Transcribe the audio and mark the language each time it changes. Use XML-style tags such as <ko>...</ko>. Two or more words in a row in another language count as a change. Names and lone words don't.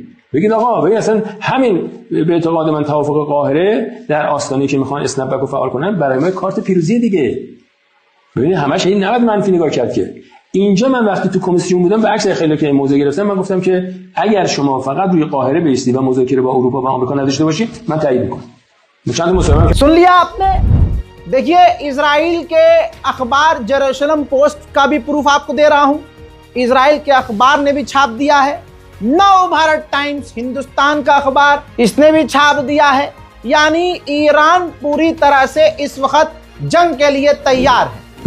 <fa>بگید آقا ببین اصلا همین به اعتقاد من توافق قاهره در آستانه‌ای که میخوان</fa> <en>snap back</en> <fa>رو فعال کنن برای ما کارت پیروزی دیگه. ببین همش این نباید منفی نگاه کرد که اینجا من وقتی تو کمیسیون بودم به عکس خیلی که موضع گرفتم من گفتم که اگر شما فقط روی قاهره بیستی و مذاکره با اروپا و آمریکا نداشته باشید من تایید میکنم. چند مصاحبه</fa> <hi>सुन लिया आपने। देखिए इजराइल के अखबार जेरूसलम पोस्ट का भी प्रूफ आपको दे रहा हूं। इजराइल के अखबार ने भी छाप दिया है। नव भारत टाइम्स, हिंदुस्तान का अखबार, इसने भी छाप दिया है। यानी ईरान पूरी तरह से इस वक्त जंग के लिए तैयार है।</hi>